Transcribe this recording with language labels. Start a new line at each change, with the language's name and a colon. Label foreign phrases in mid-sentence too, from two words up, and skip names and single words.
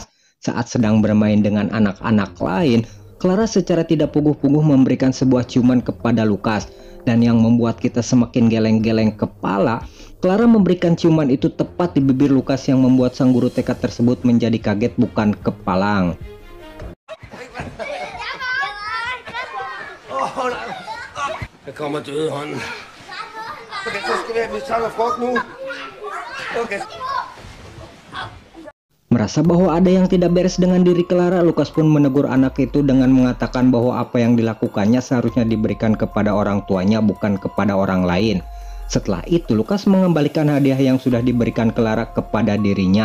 Indonesian: Saat sedang bermain dengan anak-anak lain, Clara secara tidak puguh-puguh memberikan sebuah ciuman kepada Lukas. Dan yang membuat kita semakin geleng-geleng kepala, Clara memberikan ciuman itu tepat di bibir Lukas yang membuat sang guru TK tersebut menjadi kaget bukan kepalang.
Danish: Der kommer døde hånden. Okay, så skal vi tage frugt nu. Okay.
Indonesian: Merasa bahwa ada yang tidak beres dengan diri Clara, Lukas pun menegur anak itu dengan mengatakan bahwa apa yang dilakukannya seharusnya diberikan kepada orang tuanya bukan kepada orang lain. Setelah itu Lukas mengembalikan hadiah yang sudah diberikan Clara kepada dirinya.